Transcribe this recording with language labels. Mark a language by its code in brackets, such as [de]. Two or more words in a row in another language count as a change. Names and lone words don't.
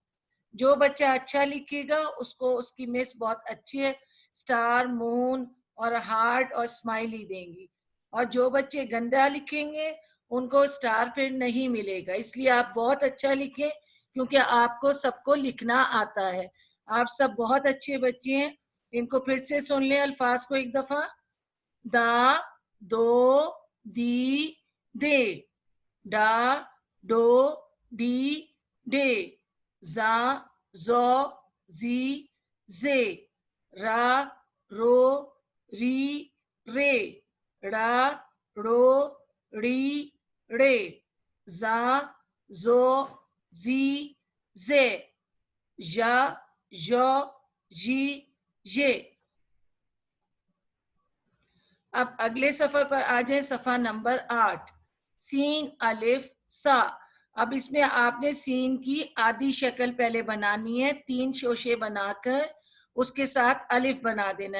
[ur] جو بچہ اچھا لکھے گا اس کو اس کی مس بہت اچھی ہے [en] star moon [ur] اور ہارٹ اور اسمائلی دیں گی, اور جو بچے گندا لکھیں گے ان کو سٹار پھر نہیں ملے گا. اس لیے آپ بہت اچھا لکھیں کیونکہ آپ کو سب کو لکھنا آتا ہے. آپ سب بہت اچھے بچے ہیں. ان کو پھر سے سن لیں الفاظ کو ایک دفعہ. دا دو دی دے. ڈا ڈو ڈی ڈے. زا زو زی زے. را رو ری رے. ڑا ڑو ڑی ڑے. زا زو زی زے. ژا ژو ژی ژے. اب اگلے صفحے پر آ جائیں, صفحہ نمبر 8. سین الف سا. اب اس میں آپ نے سین کی آدھی شکل پہلے بنانی ہے, 3 شوشے بنا کر اس کے ساتھ الف بنا دینا ہے.